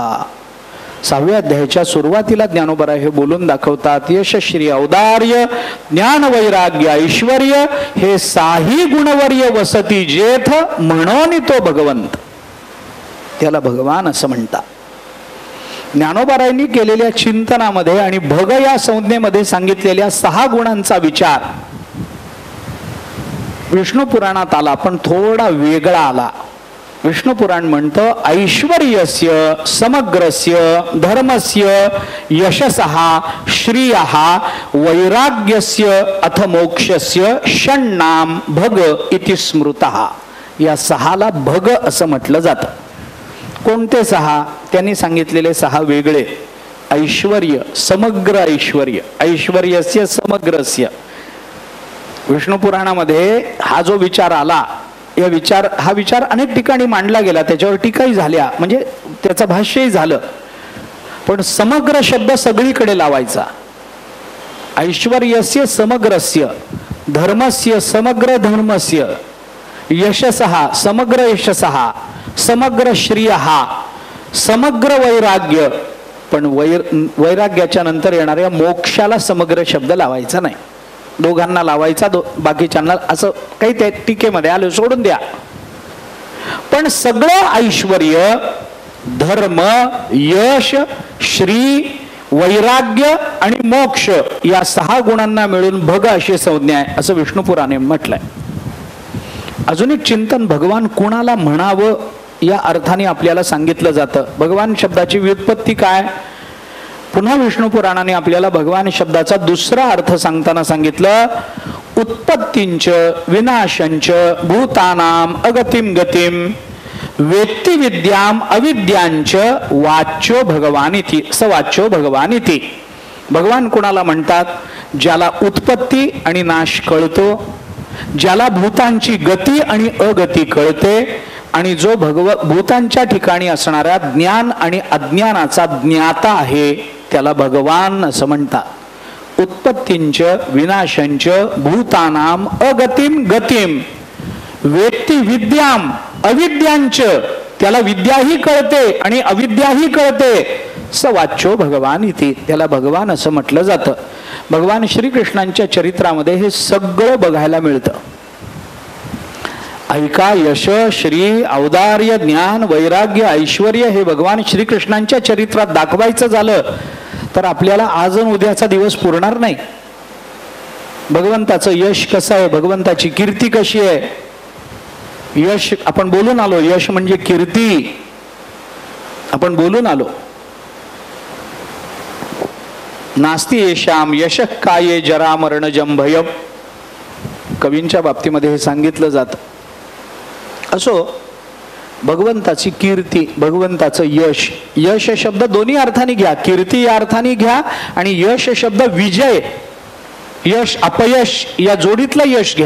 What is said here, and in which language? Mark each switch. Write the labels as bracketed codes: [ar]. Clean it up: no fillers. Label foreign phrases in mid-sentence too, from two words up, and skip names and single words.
[mr] 6व्या अध्यायाच्या सुरुवातीला ज्ञानोबरा हे बोलून दाखवतात, यशश्री औदार्य ज्ञान वैराग्य ऐश्वर्य हे 6ही गुणवर्य वसती जेथ म्हणून तो भगवंत त्याला भगवान असं म्हणतात. ज्ञानोबारायांनी केलेल्या चिंतनामध्ये आणि भग या संज्ञेमध्ये सांगितलेल्या 6 गुणांचा विचार विष्णू पुराणात आला, पण थोडा वेगळा आला. विष्णू पुराण म्हणतं [sa] ऐश्वर्यस्य समग्रस्य धर्मस्य यशसः श्रियः वैराग्यस्य अथ मोक्षस्य षण्णाम भग इति स्मृतः. [mr] या 6ला भग असं म्हटलं जातं. कोणते 6, त्यांनी सांगितलेले 6 वेगळे. ऐश्वर्य, समग्र ऐश्वर्य, [sa] ऐश्वर्यस्य समग्रस्य. [mr] विष्णू पुराणामध्ये हा जो विचार आला, हा विचार अनेक ठिकाणी मांडला गेला, त्याच्यावर टीकाही झाल्या, म्हणजे त्याचं भाष्यही झालं. पण समग्र शब्द सगळीकडे लावायचा. [sa] ऐश्वर्यस्य समग्रस्य, धर्मस्य समग्र धर्मस्य, यशसः समग्र यशसः, समग्र श्रियः, [mr] समग्र वैराग्य पण वैराग्याच्या नंतर येणाऱ्या मोक्षाला समग्र शब्द लावायचा नाही, दोघांना लावायचा, बाकीच्यांना असं काही त्या टीकेमध्ये आलं सोडून द्या. पण सगळं ऐश्वर्य, धर्म, यश, श्री, वैराग्य आणि मोक्ष या 6 गुणांना मिळून भग अशी संज्ञा आहे असं विष्णू पुराणे म्हटलंय. अजून एक चिंतन, भगवान कुणाला म्हणावं या अर्थाने आपल्याला सांगितलं जातं. भगवान शब्दाची व्युत्पत्ती काय? पुन्हा विष्णू पुराणाने आपल्याला भगवान शब्दाचा दुसरा अर्थ सांगताना सांगितलं, [sa] उत्पत्तींच विनाशंच भूतानाम अगतिम गतिम वेत्ती विद्याम अविद्यांच वाच्यो भगवानिती सवाच्यो भगवानिती. [mr] भगवान कुणाला म्हणतात? ज्याला उत्पत्ती आणि नाश कळतो, ज्याला भूतांची गती आणि अगती कळते, आणि जो भूतांच्या ठिकाणी असणाऱ्या ज्ञान आणि अज्ञानाचा ज्ञाता आहे त्याला भगवान असं म्हणतात. [sa] उत्पत्तींच विनाशंच भूतानाम अगतिम गतिम वेत्ती विद्याम अविद्यांच, [mr] त्याला विद्याही कळते आणि अविद्याही कळते, [sa] स वाच्यो भगवान इति, [mr] त्याला भगवान असं म्हटलं जातं. भगवान श्रीकृष्णांच्या चरित्रामध्ये हे सगळं बघायला मिळतं. ऐका, यश, श्री, औदार्य, ज्ञान, वैराग्य, ऐश्वर्य हे भगवान श्रीकृष्णांच्या चरित्रात दाखवायचं झालं तर आपल्याला आज आणि उद्याचा दिवस पुरणार नाही. भगवंताचं यश कसं आहे, भगवंताची कीर्ती कशी आहे. यश आपण बोलून आलो, यश म्हणजे कीर्ती आपण बोलून आलो. [sa] नास्ति येषाम यश काये जरा मरण जंभयम, [mr] कवींच्या बाबतीमध्ये हे सांगितलं जातं. असो, भगवंताची कीर्ती, भगवंताचं यश, यश शब्द दोन्ही अर्थाने घ्या, कीर्ती या अर्थाने घ्या आणि यश शब्द विजय, यश अपयश या जोडीतलं यश घ्या.